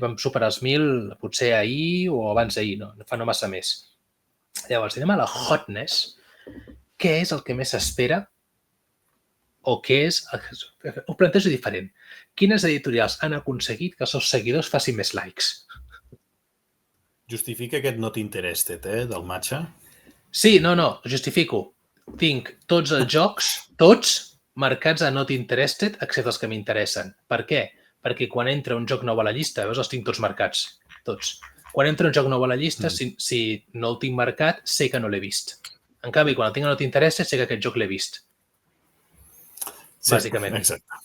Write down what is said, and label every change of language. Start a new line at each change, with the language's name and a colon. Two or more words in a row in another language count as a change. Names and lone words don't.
Catalan: Vam superar els 1.000 potser ahir o abans d'ahir, no fa no massa més. Llavors, anem a la hotness. Què és el que més s'espera? O què és... Ho plantejo diferent. Quines editorials han aconseguit que els seus seguidors facin més likes? Justifica aquest
English: not interested,
Catalan: del matxa? Sí, no, justifico. Tinc tots els jocs, tots, marcats a
English: not interested,
Catalan: excepte els que m'interessen. Per què? Perquè quan entra un joc nou a la llista, veus, els tinc tots marcats, tots. Quan entra un joc nou a la llista, si no el tinc marcat, sé que no l'he vist. En canvi, quan el tinc a no t'interessa, sé que aquest joc l'he vist. Sí, bàsicament. Exacte.